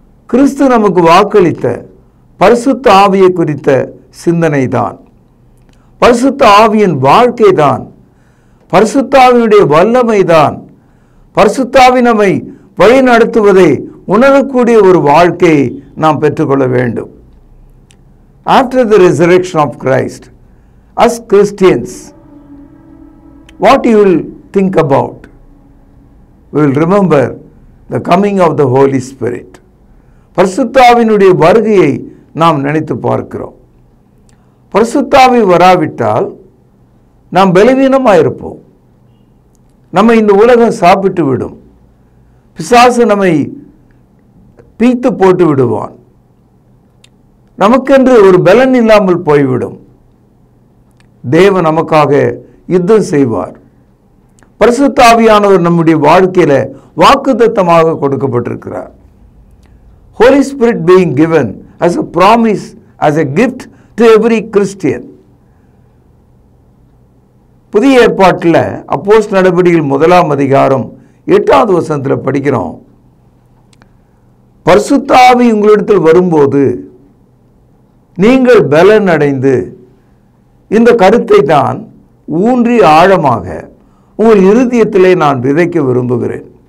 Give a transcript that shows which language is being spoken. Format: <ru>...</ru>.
<ta>கிறிஸ்து நமக்கு வாக்களித்த பரிசுத்த ஆவியை குறித்த சிந்தனை தான், பரிசுத்த ஆவியின் வாழ்க்கை தான், பரிசுத்த ஆவியுடைய வல்லமை தான், பரிசுத்த ஆவி நம்மை வழி நடத்துவதை உணரக்கூடிய ஒரு வாழ்க்கையை நாம் பெற்றுக்கொள்ள வேண்டும்.</ta> <en>After the resurrection of Christ, as Christians, what you will think about? We will remember the coming of the Holy Spirit.</en> <ta>பரிசுத்த ஆவியினுடைய வருகையை நாம் நினைத்து பார்க்கிறோம். பரிசுத்தாவி வராவிட்டால் நாம் பலவீனமாக இருப்போம். நம்ம இந்த உலகம் சாப்பிட்டு விடும். பிசாசு நம்மை பீத்து போட்டு விடுவான். நமக்கென்று ஒரு பலன் இல்லாமல் போய்விடும். தேவன் நமக்காக யுத்தம் செய்வார். பரிசுத்த ஆவியானவர் நம்முடைய வாழ்க்கையில வாக்குத்தத்தமாக கொடுக்கப்பட்டிருக்கிறார்.</ta> <en>Holy Spirit being given as a promise, as a gift to every Christian.</en> <ta>புதிய ஏற்பாட்டில் அப்போஸ்தலர் நடபடிகள் 1 அதிகாரம் 8வது வசனத்தில் படிக்கிறோம். பரிசுத்த ஆவி உங்களிடத்தில் வரும்போது நீங்கள் பலன் அடைந்து, இந்த கருத்தை தான் ஊன்றி ஆழமாக உங்கள் இருதயத்திலே நான் விதைக்க விரும்புகிறேன்.</ta>